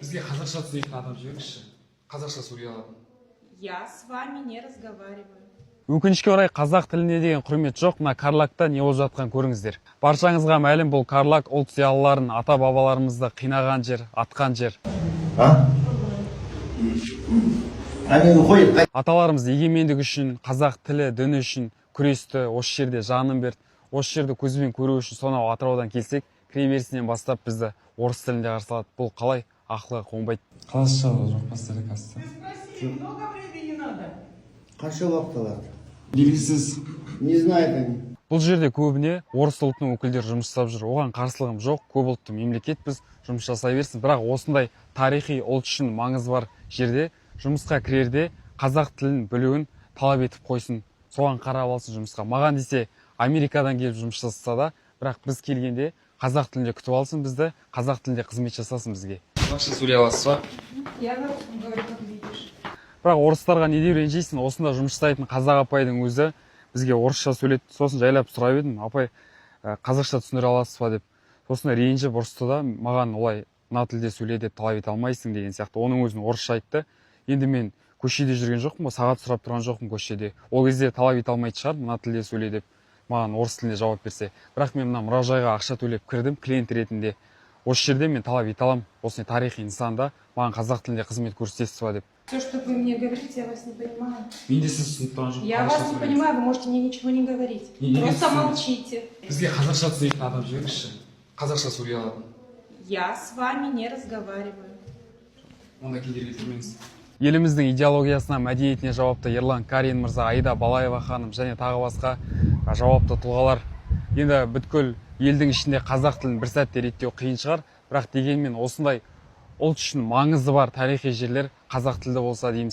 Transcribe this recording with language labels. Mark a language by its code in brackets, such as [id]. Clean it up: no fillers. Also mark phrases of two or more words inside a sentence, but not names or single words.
[kk] Бізге қазақша түсінетін адам жіберіңізші. Қазақша сөйлей алатын. [ru] Я с вами не разговариваю. [kk] Өкінішке орай қазақ тіліне деген құрмет жоқ. Мына Карлакта не болып жатқан көріңіздер. Баршаңызға мәлім, бұл Карлак ұлт зиялыларын, ата бабаларымызды қинаған жер, атқан жер. Аталарымыз егемендік үшін, қазақ тілі, діні үшін күресті, осы жерде жанын берді. Осы жерді көзбен көру үшін сонау Атыраудан келсек, кіреберісінен бастап бізді орыс тілінде қарсы алады. Бұл қалай ақылға қонбайды. Қазақша жоқ па сіздерде қазір? [ru] Много времени надо. [kk] Қанша уақыт алады? Белгісіз. [ru] Не знает они. [kk] Бұл жерде көбіне орыс ұлтының өкілдері жұмыс жасап жүр. Оған қарсылығым жоқ. Көп ұлтты мемлекет, біз жұмыс жасай берсін. Бірақ осындай тарихи ұлт үшін маңызы бар жерде жұмысқа кірерде қазақ тілін білуін талап етіп қойсын. Соған қарап алсын жұмысқа. Маған десе Америкадан келіп жұмыс жасаса да, бірақ біз келгенде қазақ тілінде күтіп алсын бізді, қазақ тілінде қызмет жасасын бізге. Қазақша сөйлей аласыз ба? [ru] Я на русском говорю, как видишь. [kk] Бірақ орыстарға не деп ренжисің? Осында жұмыс жасайтын қазақ апайдың өзі бізге орысша сөйледі. Сосын жайлап сұрап едім, апай қазақша түсіндіре аласыз ба деп. Сосын ренжіп ұрысты да, маған олай мына тілде сөйле деп талап ете алмайсың деген сияқты. Оның өзін орысша айтты. Енді мен көшеде жүрген жоқпын, сағат сұрап тұрған жоқпын көшеде. Ол кезде талап ете алмайтын шығар, мына тілде сөйле деп. Маған орыс тілінде жауап берсе. Бірақ мен мына мұражайға ақша төлеп кірдім, клиент ретінде. Осы жерде мен талап ете аламын, осындай тарихи нысанда маған қазақ тілінде қызмет көрсетесіз ба деп. [ru] Все, что вы мне говорите, я вас не понимаю. [kk] Мен де сіз түсініп тұрған жоқпын. [ru] Я вас не понимаю, вы можете мне ничего не говорить. Просто молчите. [kk] Бізге қазақша түсінетін адам жіберіңізші. Қазақша сөйлей алатын. [ru] Я с вами не разговариваю. [kk] Онда кедергі келтірмеңіз. Еліміздің идеологиясына, мәдениетіне жауапты Ерлан Карин мырза, Аида Балаева ханым және тағы басқа жауапты тұлғалар. Енді бүткіл елдің ішінде қазақ тілін бір сәтте реттеу қиын шығар, бірақ дегенмен осындай ұлт үшін маңызы бар тарихи жерлер қазақ тілді болса дейміз.